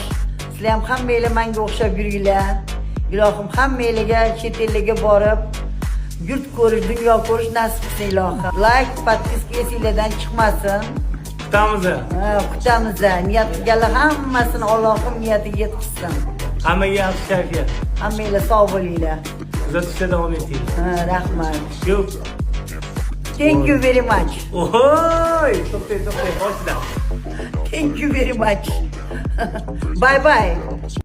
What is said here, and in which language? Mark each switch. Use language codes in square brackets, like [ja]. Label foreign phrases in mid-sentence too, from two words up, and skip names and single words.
[uz] Sizlar ham hammanglar menga o'xshab yuringlar. Ilohim hammanglarga chet ellarga borib, yurt ko'rish, dunyo ko'rish nasib qilsin ilohim. Like, podpiska esinglardan chiqmasin. Kutamiz. Kutamiz. Niyat qilganlar hammasini Allohim niyatiga yetkazsin. Hammaga yaxshi kayfiyat. Hammanglar sog' bo'linglar. Kuzatishda davom eting. Rahmat. Yo'q. [en] Thank you very much. [uz] Ohoy! To'xtay, boshla. [en] Thank you very much. Bye bye.